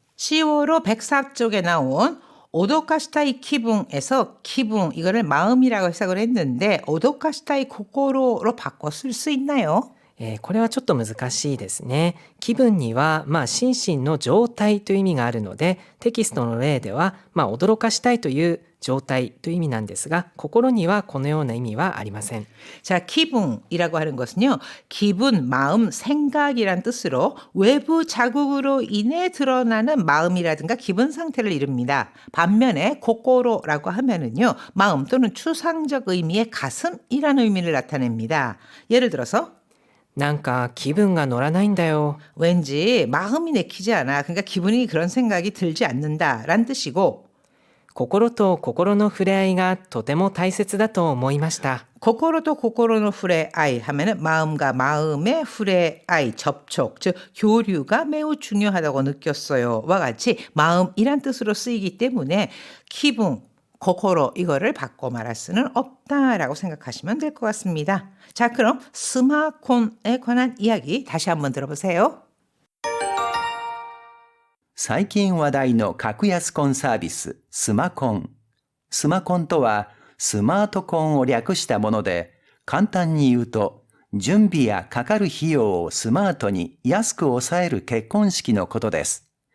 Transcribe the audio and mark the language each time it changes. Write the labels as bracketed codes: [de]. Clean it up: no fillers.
[ko] 10월호 104쪽에 나온 오도카시타이 기분에서 기분 이거를 마음이라고 해석을 했는데 오도카시타이 고코로로 바꿔 쓸 수 있나요? [ja] これはちょっと難しいですね。気分には、心身の状態という意味があるので、テキストの例では、驚かしたいという状態という意味なんですが、心にはこのような意味はありません。 [ko] 자, 기분이라고 하는 것은요. 기분, 마음, 생각이란 뜻으로 외부 자극으로 인해 드러나는 마음이라든가 기분 상태를 이릅니다. 반면에 고코로라고 하면은요. 마음 또는 추상적 의미의 가슴이라는 의미를 나타냅니다. 예를 들어서 [ja] なんか気分が乗らないんだよ。 [ko] 왠지 마음이 내키지 않아. 그러니까 기분이 그런 생각이 들지 않는다라는 뜻이고 [ja] 心と心の触れ合いがとても大切だと思いました。 [ko] 고코로도 고코로의 후레아이 하면은 마음과 마음의 후레아이 접촉, 즉 교류가 매우 중요하다고 느꼈어요와 같이 마음이란 뜻으로 쓰이기 때문에 기분, 고코로 이거를 바꿔 말할 수는 없다라고 생각하시면 될 것 같습니다. 자, 그럼 스마콘에 관한 이야기 다시 한번 들어보세요. [ja] 最近話題の格安コンサービス、スマコン。スマコンとは、スマートコンを略したもので、簡単に言うと、準備やかかる費用をスマートに安く抑える結婚式のことです。